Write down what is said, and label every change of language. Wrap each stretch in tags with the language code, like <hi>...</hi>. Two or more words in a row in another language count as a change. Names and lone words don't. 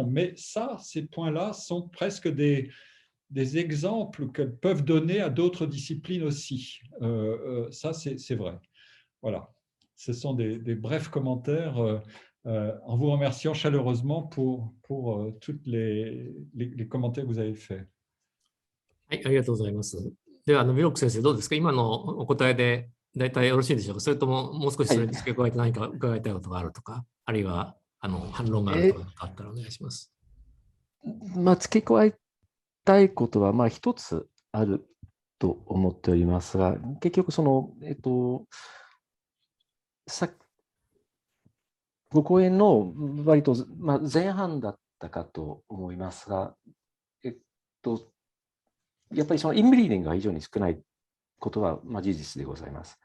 <fr>Mais ces points-là sont presque des exemples qu'elles peuvent donner à d'autres disciplines aussi. Ça, c'est vrai. Voilà. Ce sont des brefs commentaires en vous remerciant chaleureusement pour tous les commentaires que vous avez faits.</fr> <ja>はい、ありがとうございます。では、ビロック先生、どうですか？今のお答えで大体よろしいでしょうか？それとも、もう少しそれに付け加えて何か伺いたいことがあるとか、あるいは反論があるとかあったらお願いします。付け加えたいことは、一つあると思っておりますが、結局ご講演の割と、前半だったかと思いますが、やっぱりそのインブリーディングが非常に少ないことは事実でございます。</ja>